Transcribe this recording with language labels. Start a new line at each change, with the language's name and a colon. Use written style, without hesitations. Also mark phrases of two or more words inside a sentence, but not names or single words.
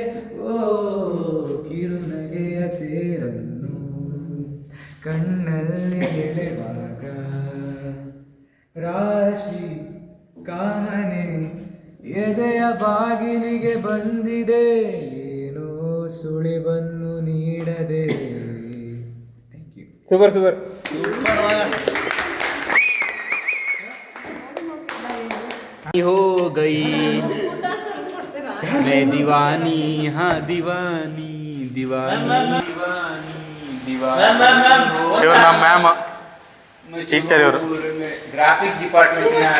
Kannada: ಓ ಕಿರುನಗೆಯ ತೇರನ್ನು ಕಣ್ಣಲ್ಲಿ ಎಳೆವಾಗ ರಾಶಿ ಕಾಮನೆ ಎದೆಯ ಬಾಗಿಲಿಗೆ ಬಂದಿದೆ. ಏನೋ ಸುಳಿವನ್ನು ನೀಡದೆ.
English: thank you. super super.
Hindi: हो गई मैं दीवानी हाँ दीवानी दीवानी
Kannada: ಇವ್ರು ನಮ್ಮ ಮ್ಯಾಮ್ ಟೀಚರ್. ಇವರು
English: graphics department